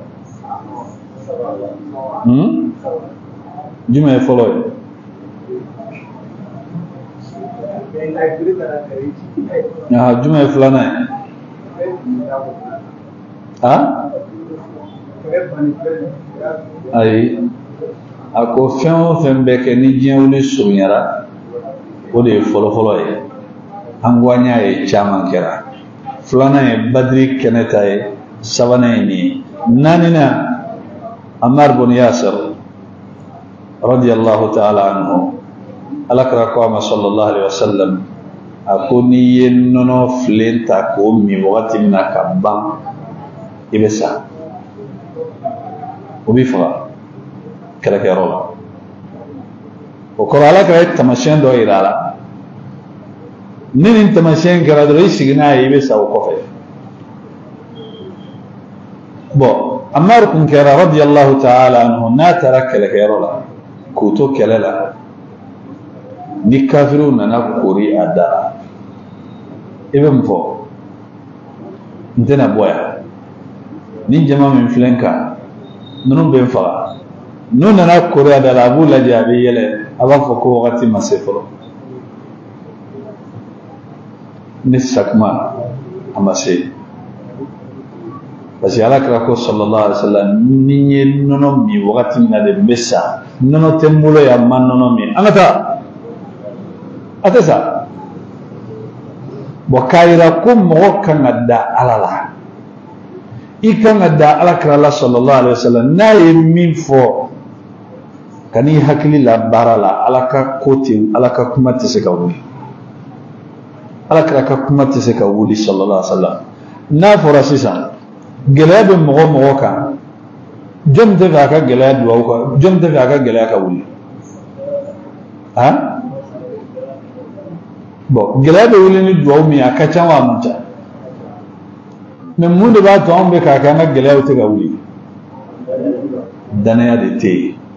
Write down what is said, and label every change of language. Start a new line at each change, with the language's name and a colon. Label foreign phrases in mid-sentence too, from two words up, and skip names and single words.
Bambara: jumɛn ye fɔlɔ ye jumɛn ye filanan ye ayi a ko fɛn o fɛn bɛ kɛ ni diɲɛ wuli surunyara o de ye fɔlɔfɔlɔ ye an ko an y'a ye caman kɛra filanan ye badiri kɛnɛ ta ye sabanan ye nin ye naaninan Ammar bin Yasir
Arabic: رضي الله تعالى عنه
Bambara: Alakira ko a ma
Arabic: صلى الله عليه وسلم
Bambara: a ko n'i ye nɔnɔ filen ta k'o min wagati min na ka ban i bɛ sa o b'i faga kɛlɛkɛyɔrɔ la o kɔrɔ Alakira ye tamasiyɛn dɔ yira a la ni nin tamasiyɛn kɛra dɔrɔn i sigi n'a ye i bɛ sa o kɔfɛ bon Ammar kun kɛra
Arabic: رضي الله تعالى عنه
Bambara: n'a taara kɛlɛkɛyɔrɔ la k'u to kɛlɛ la ni kafiriw nana kori a da i bɛ mun fɔ n tɛna bɔ yan ni jama min filɛ n kan ninnu bɛ n faga n'u nana kori a da la a b'u lajɛ a bɛ yɛlɛ a b'a fɔ ko wagati ma se fɔlɔ ni sakuma a ma se parce que Alakira ko
Arabic: صلى الله عليه وسلم
Bambara: ni ye nɔnɔ min wagati min na de n bɛ sa nɔnɔ tɛ n bolo yan n ma nɔnɔ min an ka taa a tɛ sa bon k'a yira ko mɔgɔ kan ka da Ala la i kan ka da Alakira la
Arabic: صلى الله عليه وسلم
Bambara: n'a ye min fɔ ka n'i hakili la baara la Ala ka ko tɛ Ala ka kuma tɛ se ka wuli Alakira ka kuma tɛ se ka wuli
Arabic: صلى الله عليه وسلم
Bambara: n'a fɔra sisan gɛlɛya bɛ mɔgɔ mɔgɔ kan jɔn tɛ fɛ a ka gɛlɛya duwawu kan jɔn tɛ fɛ a ka gɛlɛya ka wuli bon gɛlɛya bɛ wuli ni duwawu min a ka ca wa a man ca mais mun de b'a to anw bɛ k'a kɛ an ka gɛlɛyaw tɛ ka wuli danaya de tɛ yen